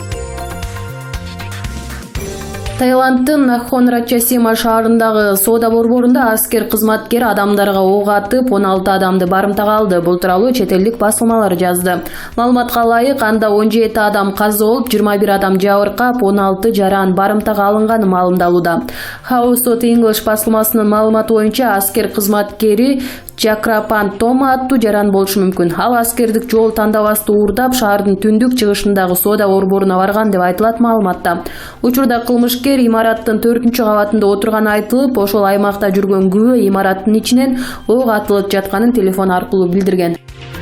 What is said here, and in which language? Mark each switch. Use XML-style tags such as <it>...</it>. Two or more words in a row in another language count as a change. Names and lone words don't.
<ky>Таиланддын Нахон Ratchasima шаарындагы соода борборунда аскер кызматкери адамдарга ок атып 16 адамды барымтага алды. Бул тууралуу чет элдик басылмалар жазды. Маалыматка ылайык, анда 17 адам каза болуп, 21 адам жабыркап, 16 жаран барымтага алынганы маалымдалууда. House of English басылмасынын маалыматы боюнча аскер кызматкери Чакрапан Тома аттуу жаран болушу мүмкүн. Ал аскердик жол тандабасты уурдап, шаардын түндүк чыгышындагы соода борборуна барган деп айтылат маалыматта. Учурда кылмышкер имараттын 4-кабатында отурганы айтылып, ошол аймакта жүргөн күбө имараттын ичинен ок атылып жатканын телефон аркылуу билдирген.</ky>